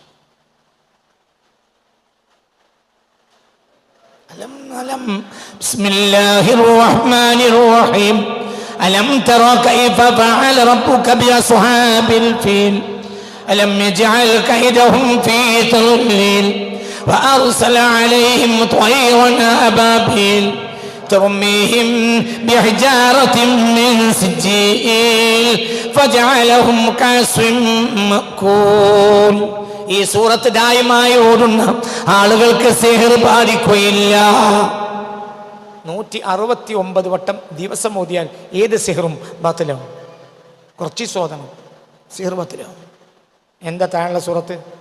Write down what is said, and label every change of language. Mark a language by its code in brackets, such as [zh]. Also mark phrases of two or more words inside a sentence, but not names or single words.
[ar] بسم الله الرحمن الرحيم. ألم تر كيف فعل ربك بأصحاب الفيل ألم يجعل كيدهم في تضليل وأرسل عليهم طيرا أبابيل ترميهم بحجارة من سجيل فجعلهم كعصف مأكول. [ml] ഈ സൂറത്ത് ദായിമായി ഓടുന്ന ആളുകൾക്ക് സിഹ്ർ ബാധിക്കുകയില്ല. 169 വട്ടം ദിവസം ഓതിയാൽ ഏത് സിഹ്റും ബാത്തിലാവും. കുറച്ച് സോദനം സിഹ്ർ ബാത്തിലാവും. എന്താ താഴെ സൂറത്ത്?